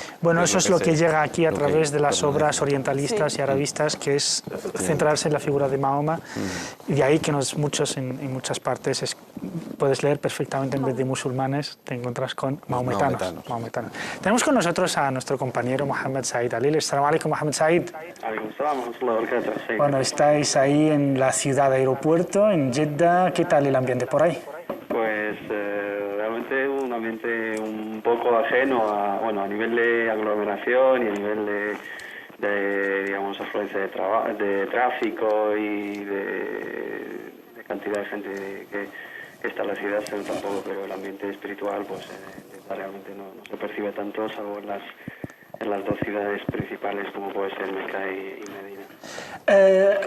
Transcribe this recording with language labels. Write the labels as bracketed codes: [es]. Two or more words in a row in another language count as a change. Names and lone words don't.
[es] Bueno, eso es lo que llega aquí a través de las obras orientalistas y arabistas, que es centrarse en la figura de Mahoma, y de ahí que muchos en muchas partes puedes leer perfectamente, en vez de musulmanes te encuentras con mahometanos. Tenemos con nosotros a nuestro compañero Mohamed Said Alil. [ar] السلام عليكم, [es] Mohamed Said. Bueno, estáis ahí en la ciudad aeropuerto, en Jeddah. ¿Qué tal el ambiente por ahí? Pues realmente un ambiente un poco ajeno a nivel de aglomeración y a nivel de digamos, afluencia de tráfico y de cantidad de gente que está en la ciudad, tampoco, pero el ambiente espiritual pues realmente no se percibe tanto, salvo en las dos ciudades principales como puede ser Meca y Medina.